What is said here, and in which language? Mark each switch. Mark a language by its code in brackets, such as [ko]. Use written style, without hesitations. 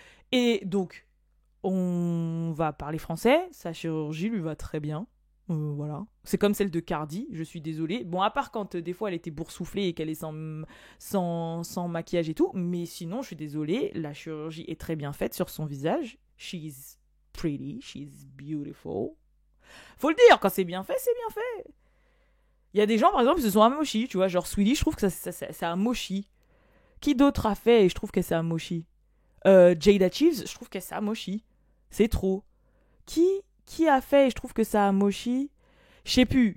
[fr] Et donc, on va parler français, sa chirurgie lui va très bien. Voilà. C'est comme celle de Cardi, je suis désolée. Bon, à part quand des fois elle était boursouflée et qu'elle est sans maquillage et tout, mais sinon, je suis désolée, la chirurgie est très bien faite sur son visage. [en] She's pretty, she's beautiful. [fr] Faut le dire, quand c'est bien fait, c'est bien fait. Il y a des gens, par exemple, qui se sont amochis, tu vois, genre Sweetie, je trouve que ça a mochi. Qui d'autre a fait et je trouve que ça a mochi Jada Chiefs, je trouve que ça a mochi. C'est trop. Qui a fait et je trouve que ça a mochi? Je sais plus.